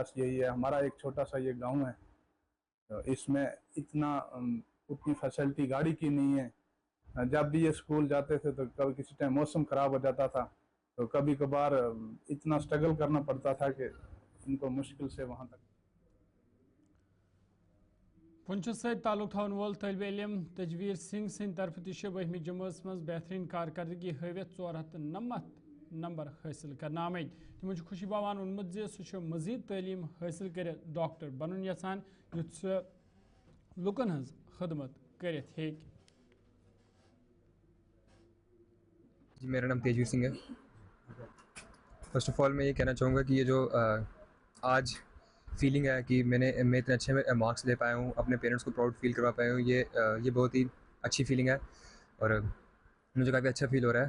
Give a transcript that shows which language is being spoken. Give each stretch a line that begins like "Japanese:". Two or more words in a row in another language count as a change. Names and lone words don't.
Hindi: बस यही है, हमारा एक छोटा सा ये गांव है, तो इसमें उतनी फैसिलिटी गाड़ी की नहीं है। जब भी ये स्कूल जाते थे तो कभी किसी टाइम मौसम ख़राब हो जाता था, तो कभी कभार इतना स्ट्रगल करना पड़ता था कि इनको मुश्किल से वहाँ तक।
Kashmiri: पुंछ से ताल्लुक थवन वोल तलब इलम तजवीर सिंह सिंह तरफ तह 12वीं जमात मज बेहतरीन कारकर्दगी हवित 490 नंबर हासिल करना आमद। तमो खुशी बावान वोनमुत सह मजीद तलीम हासिल कर डॉक्टर बनन यसान युथ सह लुकन हज खदमत करित हेक।
Hindi: जी मेरा नाम तेजवीर सिंह है।
English: first of all
Hindi: मैं ये कहना चाहूँगा कि ये जो आज फीलिंग है कि मैं इतने अच्छे मार्क्स ले पाया हूँ, अपने पेरेंट्स को
English: proud feel
Hindi: करवा पाया हूँ, ये बहुत ही अच्छी फीलिंग है और मुझे काफ़ी अच्छा फील हो रहा है।